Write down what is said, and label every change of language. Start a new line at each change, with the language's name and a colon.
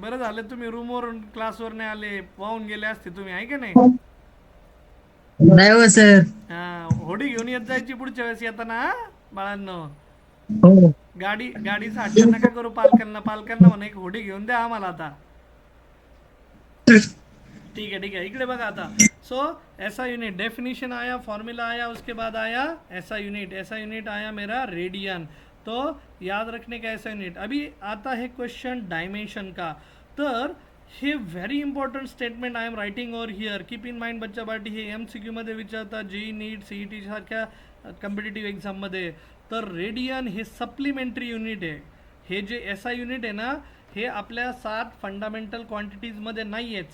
Marathi: बरं झालं तुम्ही रूमवरून क्लासवर नाही आले, वाहून गेले असते तुम्ही, आहे का नाही? नाही हो सर. हा, होडी घेऊन येत जायची पुढच्या वेळेस येताना, हा बाळांनो. हो. गाडीचा हट्ट नका करू पालकांना. पालकांना म्हणा एक होडी घेऊन द्या आम्हाला आता.
Hindi: ठीक है, ठीक है,
Marathi: इकडे बघा आता.
Hindi: सो ऐसा यूनिट डेफिनेशन आया, फॉर्मूला आया, उसके बाद आया ऐसा यूनिट. ऐसा यूनिट आया मेरा रेडियन. तो याद रखने का ऐसा यूनिट. अभी आता है क्वेश्चन डायमेंशन का.
Marathi: तर हे
English: Very important statement I am writing over here. Keep in mind
Marathi: बच्चा पार्टी, हे MCQ मध्ये विचारतात, जेई नीट, CET सारख्या कॉम्पिटेटिव्ह एक्झाममध्ये. तर रेडियन हे सप्लिमेंटरी युनिट आहे. हे जे SI युनिट आहे ना, हे आपल्या 7 फंडामेंटल क्वांटिटीजमध्ये नाही आहेत.